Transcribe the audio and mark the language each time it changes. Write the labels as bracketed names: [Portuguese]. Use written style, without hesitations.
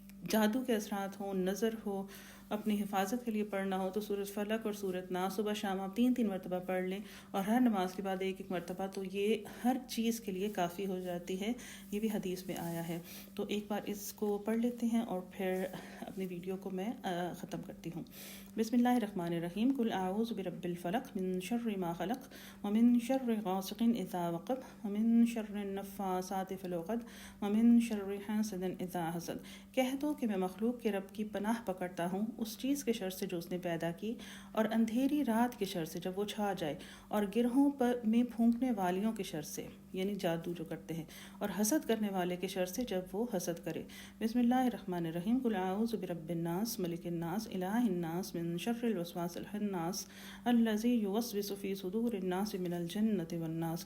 [Urdu] جادو کے اثرات ہوں، نظر ہو، اپنی حفاظت کے لیے پڑھنا ہو تو سورۃ فلق اور سورۃ ناس صبح شام آپ 3 مرتبہ پڑھ لیں اور ہر نماز کے بعد 1 مرتبہ، تو یہ ہر چیز کے لیے کافی ہو جاتی ہے. یہ بھی حدیث میں آیا ہے. تو ایک بار اس کو پڑھ لیتے ہیں اور پھر اپنی ویڈیو کو میں ختم کرتی ہوں. [Arabic] بسم اللہ الرحمن الرحیم. قل اعوذ برب الفلق من شر ما خلق ومن شر غاسق اذا وقب ومن شر النفاثات في العقد ومن شر حاسد اذا حسد. [Urdu] کہہ دو کہ میں مخلوق کے رب کی پناہ پکڑتا ہوں اس چیز کے شر سے جو اس نے پیدا کی، اور اندھیری رات کے شر سے جب وہ چھا جائے، اور گرہوں میں پھونکنے والیوں کے شر سے یعنی جادو جو کرتے ہیں، اور حسد کرنے والے کے شر سے جب وہ حسد کرے. [Arabic] بسم اللہ الرحمن الرحیم. قل اعوذ برب الناس ملک الناس الہ الناس من شر الوسواس الخناس الذی یوسوس فی صدور الناس من الجنۃ والناس.